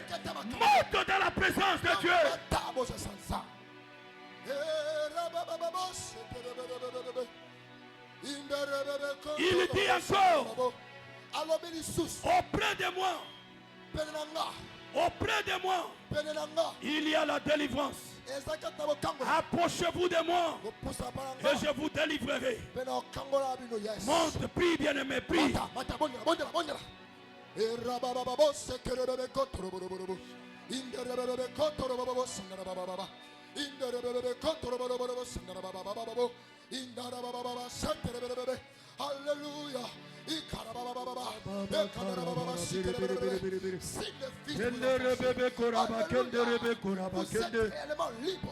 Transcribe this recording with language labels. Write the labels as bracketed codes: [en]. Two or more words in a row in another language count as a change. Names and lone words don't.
[fr] Monte dans la présence de Dieu. Il dit encore, auprès de moi, Auprès de moi, [ln] pene na nga [fr] il y a la délivrance. [ln] ezalaki ata bokango [fr] Approchez-vous de moi [ln] kopusana mpa na [fr] et [ln] nga [fr] je vous délivrerai. [ln] mpe na okangola bino yes [fr] Monte, prie, bien-aimé, prie. [ln] mata bondela erabababo sekerebebe kotoroborobo inderebebe kotorobobo sandarabababa inderebebe kotorobobo sandarabababa indarabababa sekerebebe hallelujah ikarabababa ekarabababa sekerebebe [fr] si le fils de vous êtes réellement libre.